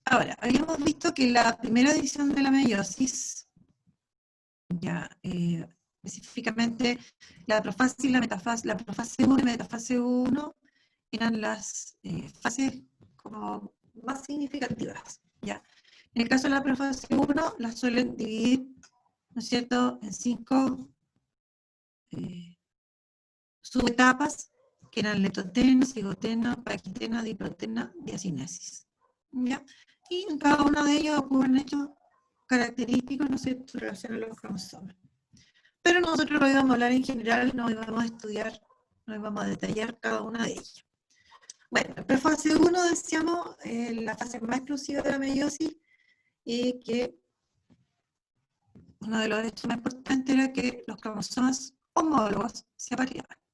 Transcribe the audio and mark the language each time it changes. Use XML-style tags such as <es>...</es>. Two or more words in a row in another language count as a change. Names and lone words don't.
<es>Ahora, habíamos visto que la primera edición de la meiosis, ya, específicamente la profase y la metafase, la profase 1 y metafase 1 eran las fases como más significativas, ¿ya? En el caso de la profase 1, las suelen dividir, ¿no es cierto?, en 5 subetapas, que eran letoteno, cigoteno, paquiteno, diproteno, diacinesis, ¿ya? Y en cada uno de ellos ocurren hechos característicos, ¿no es cierto?, en relación a los cromosomas. Pero nosotros lo íbamos a hablar en general, no íbamos a estudiar, no íbamos a detallar cada una de ellas. Bueno, la fase 1, decíamos, la fase más exclusiva de la meiosis, y que uno de los hechos más importantes era que los cromosomas homólogos se apareaban.</es>